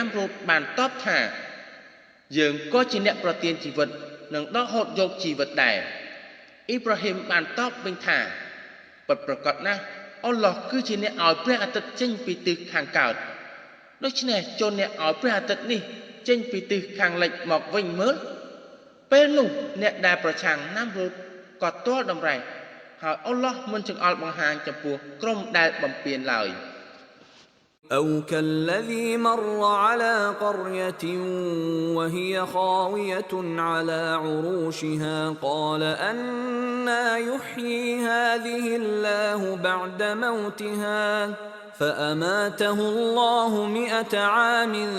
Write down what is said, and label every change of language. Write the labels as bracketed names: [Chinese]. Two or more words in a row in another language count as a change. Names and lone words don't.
[Khmer] រូបបានតបថាយើងក៏ជាអ្នកប្រទានជីវិតនិងដកហូតយកជីវិតដែរអ៊ីប្រាហ៊ីមបានតបវិញថាពិតប្រាកដណាស់អល់ឡោះគឺជាអ្នកឲ្យព្រះអាទិត្យចេញពីទិសខាងកើតដូច្នេះចូលអ្នកឲ្យព្រះអាទិត្យនេះចេញពីទិសខាងលិចមកវិញមើលពេលនោះអ្នកដែលប្រឆាំងណាមរូបក៏ទាល់តម្រេះហើយអល់ឡោះមិនចង្អុលបង្ហាញចំពោះក្រុមដែលបំពេញឡើយ [Arabic] أو كالذي مر على قرية وهي خاوية على عروشها قال أنى يحيي هذه الله بعد موتها فأماته الله 100 عام